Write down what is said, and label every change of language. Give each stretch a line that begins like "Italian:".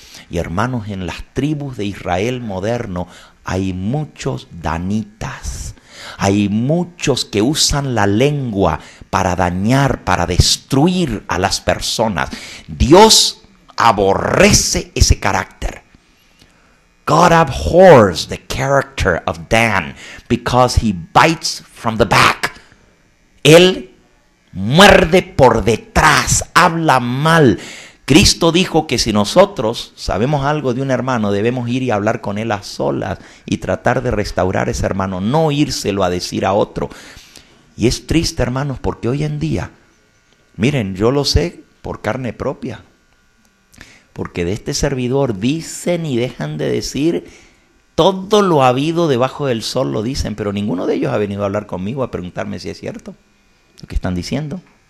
Spanish: Y hermanos, en las tribus de Israel moderno hay muchos danitas. Hay muchos que usan la lengua para dañar, para destruir a las personas. Dios aborrece ese carácter.
English: God abhors the character of Dan because he bites from the back.
Spanish: Él muerde por detrás, habla mal. Cristo dijo que si nosotros sabemos algo de un hermano, debemos ir y hablar con él a solas y tratar de restaurar a ese hermano, no írselo a decir a otro. Y es triste, hermanos, porque hoy en día, miren, yo lo sé por carne propia, porque de este servidor dicen y dejan de decir todo lo habido debajo del sol, lo dicen, pero ninguno de ellos ha venido a hablar conmigo a preguntarme si es cierto lo que están diciendo.